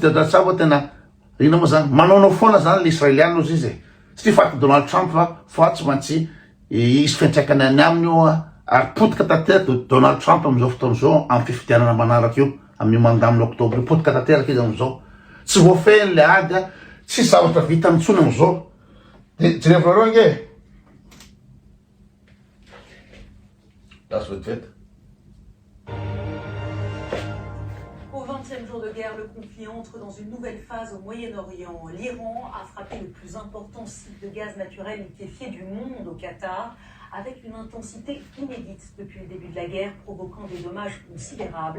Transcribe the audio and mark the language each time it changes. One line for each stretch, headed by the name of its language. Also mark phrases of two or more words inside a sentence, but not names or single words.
Malagasy: de datsabo tena ina moa zany manao foana zany le israélianina ozy izy tsy faty Donald Trump fa tsy maintsy isy fiantraikany any aminy io ary potika tanteraka Donald Trump am'izao fotoana zao amin'ny fifidianana manaraka io amin'ny mandat amin'ny octobre potika tanteraka izy am'izao tsy voafehiny le ady tsy zavatra vita mitsony am'izao de jerevareo nge
English: that's what it.
French: Au 20e jour de guerre, le conflit entre dans une nouvelle phase au Moyen-Orient. L'Iran a frappé le plus important site de gaz naturel liquéfié du monde au Qatar, avec une intensité inédite depuis le début de la guerre, provoquant des dommages considérables.